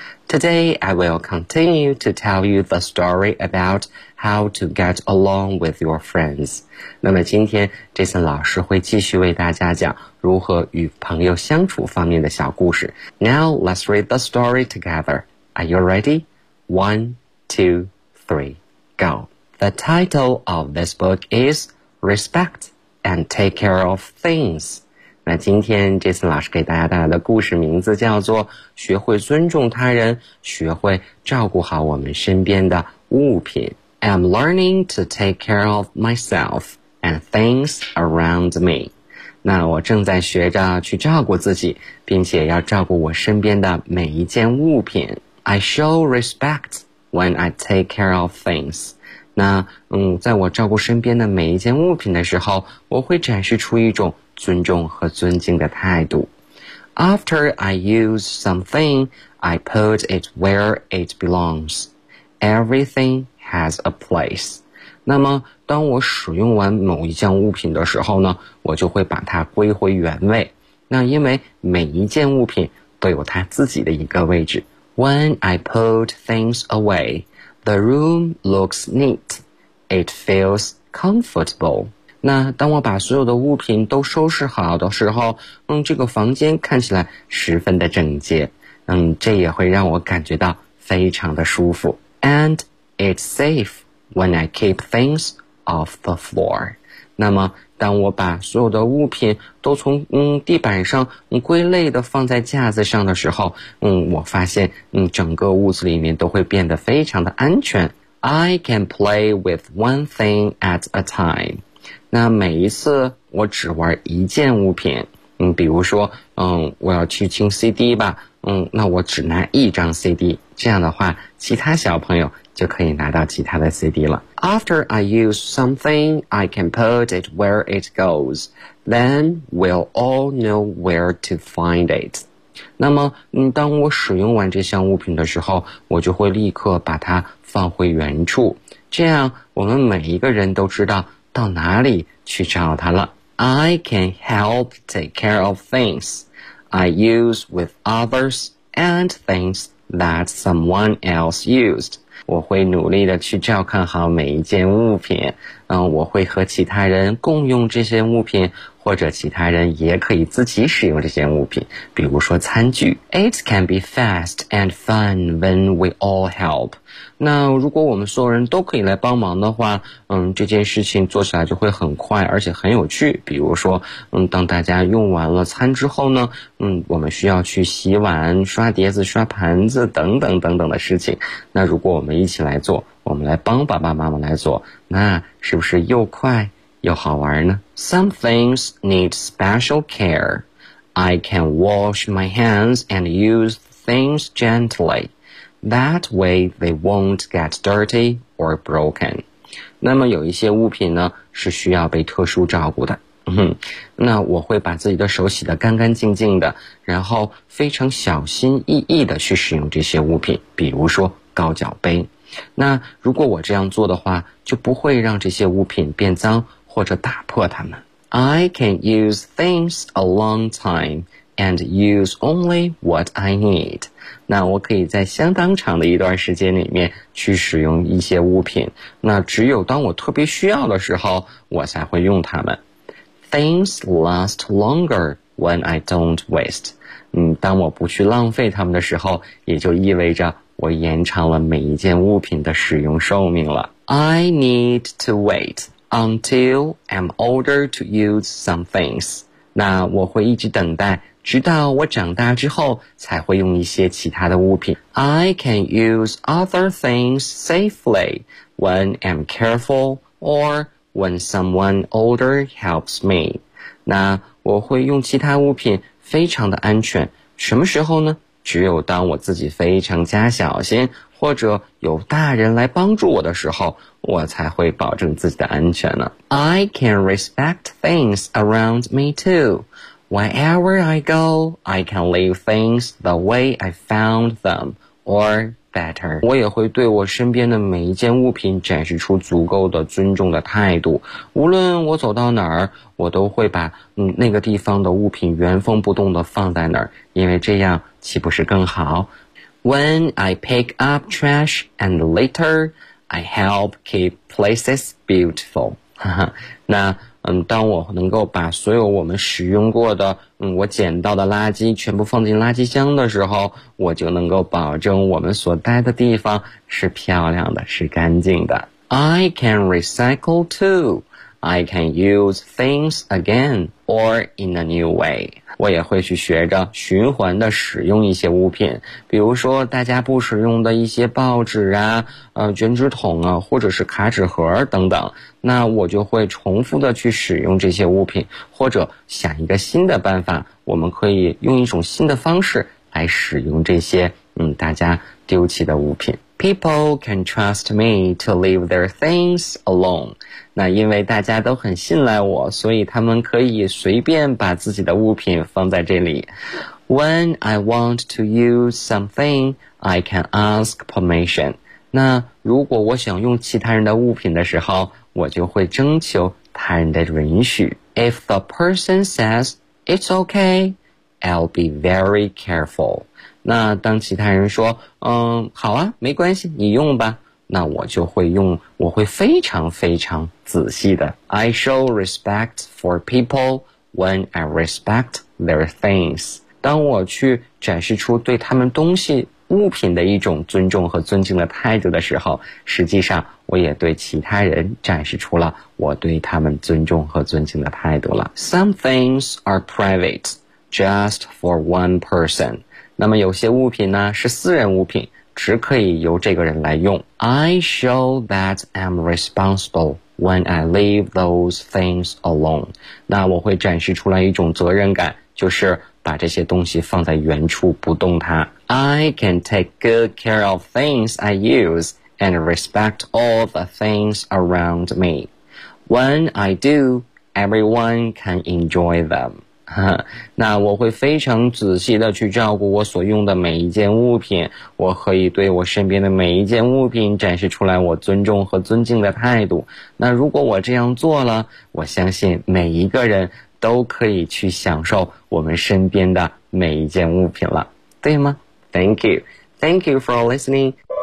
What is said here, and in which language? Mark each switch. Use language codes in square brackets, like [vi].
[en] Today I will continue to tell you the story about how to get along with your friends. [zh] 那么今天 Jason 老师会继续为大家讲如何与朋友相处方面的小故事。 [en] Now let's read the story together. Are you ready? One, two, three, go. The title of this book is Respect and Take Care of Things. [zh] 那今天 Jason 老师给大家带来的故事名字叫做学会尊重他人，学会照顾好我们身边的物品。 [en] I'm learning to take care of myself and things around me. [zh] 那我正在学着去照顾自己，并且要照顾我身边的每一件物品。 [en] I show respectWhen I take care of things. [zh] 那在我照顾身边的每一件物品的时候，我会展示出一种尊重和尊敬的态度。 [en] After I use something, I put it where it belongs. Everything has a place. [zh] 那么当我使用完某一件物品的时候呢，我就会把它归回原位。那因为每一件物品都有它自己的一个位置。 [en] When I put things away, the room looks neat. It feels comfortable. [zh] 那当我把所有的物品都收拾好的时候，这个房间看起来十分的整洁。这也会让我感觉到非常的舒服。 [en] And it's safe when I keep things off the floor. [zh] 那么当我把所有的物品都从地板上归类的放在架子上的时候，我发现整个屋子里面都会变得非常的安全。 [en] I can play with one thing at a time. [zh] 那每一次我只玩一件物品，比如说我要去听 CD 吧，那我只拿一张 CD， 这样的话其他小朋友就可以拿到其他的 CD 了。 [en] After I use something, I can put it where it goes. Then we'll all know where to find it. [zh] 那么当我使用完这项物品的时候，我就会立刻把它放回原处，这样我们每一个人都知道到哪里去找它了。 [en] I can help take care of things I use with others and things that someone else used. [zh] 我会努力的去照看好每一件物品，我会和其他人共用这些物品，或者其他人也可以自己使用这些物品，比如说餐具。 [en] It can be fast and fun when we all help. [zh] 那如果我们所有人都可以来帮忙的话，这件事情做起来就会很快，而且很有趣。比如说，当大家用完了餐之后呢，我们需要去洗碗、刷碟子、刷盘子等等等等的事情。那如果我们一起来做，我们来帮爸爸妈妈来做，那是不是又快又好玩呢？ [en] Some things need special care. I can wash my hands and use things gently. That way they won't get dirty or broken. [zh] 那么有一些物品呢是需要被特殊照顾的。那我会把自己的手洗得干干净净的，然后非常小心翼翼地去使用这些物品，比如说高脚杯。那如果我这样做的话，就不会让这些物品变脏或者打破它们。 [en] I can use things a long time and use only what I need. [zh] 那我可以在相当长的一段时间里面去使用一些物品，那只有当我特别需要的时候，我才会用它们。 [en] Things last longer when I don't waste. [zh] 当我不去浪费它们的时候，也就意味着我延长了每一件物品的使用寿命了。 [en] I need to wait until I'm older to use some things. [zh] 那我会一直等待，直到我长大之后才会用一些其他的物品。 [en] I can use other things safely when I'm careful or when someone older helps me. [zh] 那我会用其他物品非常的安全，什么时候呢？只有当我自己非常加小心，或者有大人来帮助我的时候，我才会保证自己的安全呢。 [en] I can respect things around me too. Wherever I go, I can leave things the way I found them, or better. [zh] 我也会对我身边的每一件物品展示出足够的尊重的态度。无论我走到哪儿，我都会把那个地方的物品原封不动地放在那儿，因为这样岂不是更好？ [en] When I pick up trash and litter, I help keep places beautiful. [zh] 那当我能够把所有我们使用过的我捡到的垃圾全部放进垃圾箱的时候，我就能够保证我们所待的地方是漂亮的，是干净的。 [en] I can recycle too. I can use things again or in a new way. [zh] 我也会去学着循环的使用一些物品，比如说大家不使用的一些报纸啊、卷纸筒啊，或者是卡纸盒等等，那我就会重复的去使用这些物品，或者想一个新的办法，我们可以用一种新的方式来使用这些大家丢弃的物品。 [en] People can trust me to leave their things alone. [zh] 那因为大家都很信赖我，所以他们可以随便把自己的物品放在这里。 [en] When I want to use something, I can ask permission. [zh] 那如果我想用其他人的物品的时候，我就会征求他人的允许。 [en] If the person says it's okay, I'll be very careful. [zh] 那当其他人说好啊，没关系，你用吧，那我会非常非常仔细的。 [en] I show respect for people when I respect their things. [zh] 当我去展示出对他们东西物品的一种尊重和尊敬的态度的时候，实际上我也对其他人展示出了我对他们尊重和尊敬的态度了。 [en] Some things are private just for one person. [zh] 那么有些物品呢是私人物品，只可以由这个人来用。 [en] I show that I'm responsible when I leave those things alone. [zh] 那我会展示出来一种责任感，就是把这些东西放在原处不动它。 [en] I can take good care of things I use and respect all the things around me. When I do, everyone can enjoy them. [zh] 那我会非常仔细地去照顾我所用的每一件物品，我可以对我身边的每一件物品展示出来我尊重和尊敬的态度。那如果我这样做了，我相信每一个人都可以去享受我们身边的每一件物品了，对吗？ [en] Thank you. Thank you for listening.